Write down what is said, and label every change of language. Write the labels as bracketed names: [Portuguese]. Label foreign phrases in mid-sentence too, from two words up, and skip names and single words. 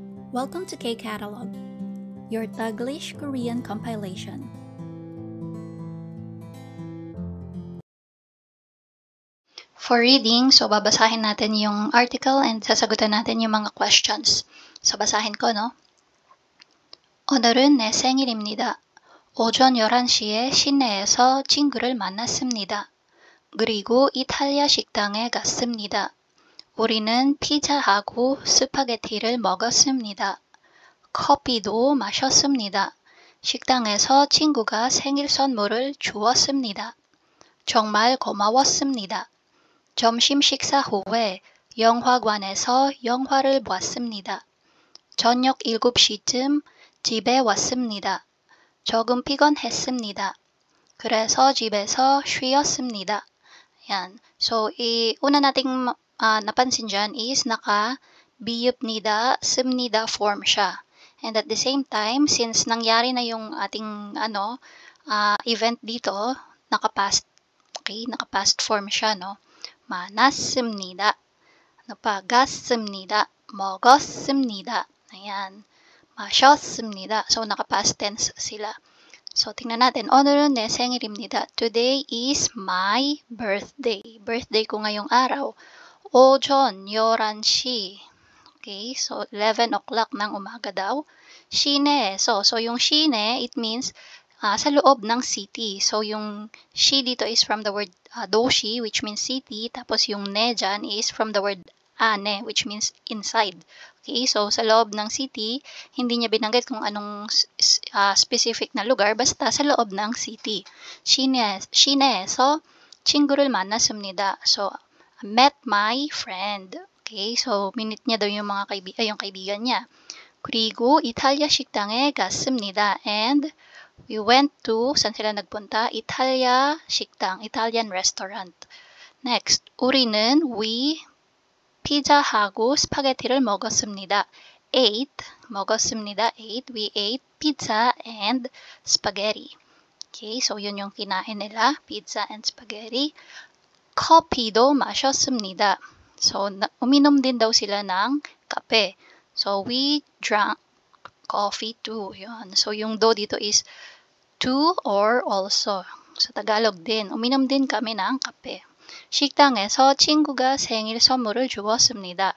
[English] Welcome to K-Catalog, your Taglish Korean compilation. For reading, [Filipino] so babasahin natin yung article and sasagutan natin yung mga questions. So basahin ko, no? [Korean] 오늘은 내 생일입니다. 오전 11시에 시내에서 친구를 만났습니다. 그리고 이탈리아 식당에 갔습니다. 우리는 피자하고 스파게티를 먹었습니다. 커피도 마셨습니다. 식당에서 친구가 생일 선물을 주었습니다. 정말 고마웠습니다. 점심 식사 후에 영화관에서 영화를 봤습니다. 저녁 7시쯤 집에 왔습니다. 조금 피곤했습니다. 그래서 집에서 쉬었습니다. [Filipino] Yan. So, una nating napansin dyan is naka-biyupnida, sumnida form siya. And [English] at the same time, [Filipino] since nangyari na yung ating event dito, naka-past form siya, no? [Korean] 만났습니다. Ano pa? 갔습니다. 먹었습니다. Ayan. 마셨습니다. [Filipino] So, naka-past tense sila. So, tingnan natin. [Korean] 오늘은 내 생일입니다. [English] Today is my birthday. [Filipino] Birthday ko ngayong araw. [Korean] 오전 11시. [Filipino] Okay, so 11 o'clock ng umaga daw. 시내에서. So, yung shine, it means sa loob ng city. [English] So, yung shi dito is from the word doshi, which means city. [Filipino] Tapos yung [English] ne dyan is from the word ane, which means inside. [Filipino] Okay, so sa loob ng city, hindi niya binanggit kung anong specific na lugar, basta sa loob ng city. [Korean] 시내에서 친구를 만났습니다. [Filipino] So, [English] met my friend. [Filipino] Okay, so minute niya daw yung yung kaibigan niya. [Korean] 그리고 이탈리아 식당에 갔습니다. [English] And we went to, [Filipino] saan sila nagpunta? [Korean] Italia 식당, [English] Italian restaurant. Next, [Korean] 우리는 we 피자하고 스파게티를 먹었습니다. 먹었습니다. [English] We ate pizza and spaghetti. [Filipino] Okay, so yun yung kinain nila, [English] pizza and spaghetti. [Korean] 커피도 마셨습니다. [Filipino] So, uminom din daw sila ng kape. [English] So, we drank coffee too. [Filipino] Yun. [English] So, yung do dito is to or also. [Filipino] Sa Tagalog din. Uminom din kami ng kape. [Korean] 식당에서 친구가 생일 선물을 주었습니다.